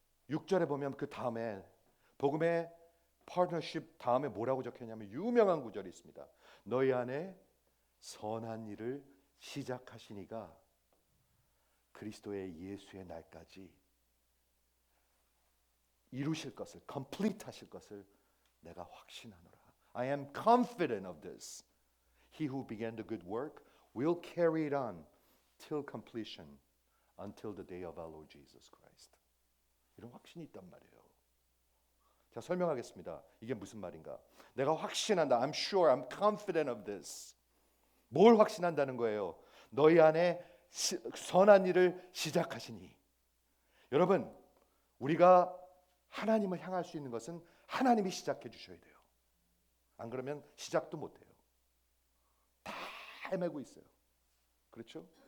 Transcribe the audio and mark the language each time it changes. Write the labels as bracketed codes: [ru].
[ko] 6절에 보면 그 다음에 복음의 파트너십 다음에 뭐라고 적혀있냐면 유명한 구절이 있습니다. 너희 안에 선한 일을 시작하시니가 그리스도의 예수의 날까지 이루실 것을, [en] complete [ko] 하실 것을 내가 확신하노라. [en] I am confident of this. He who began the good work will carry it on till completion, until the day of our Lord Jesus Christ. [ko] 이런 확신이 있단 말이에요. 자, 설명하겠습니다. 이게 무슨 말인가? 내가 확신한다. [en] I'm sure, I'm confident of this. [ko] 뭘 확신한다는 거예요? 너희 안에 선한 일을 시작하시니. 여러분, 우리가 하나님을 향할 수 있는 것은 하나님이 시작해 주셔야 돼요. 안 그러면 시작도 못 해요. 다 헤매고 있어요. 그렇죠?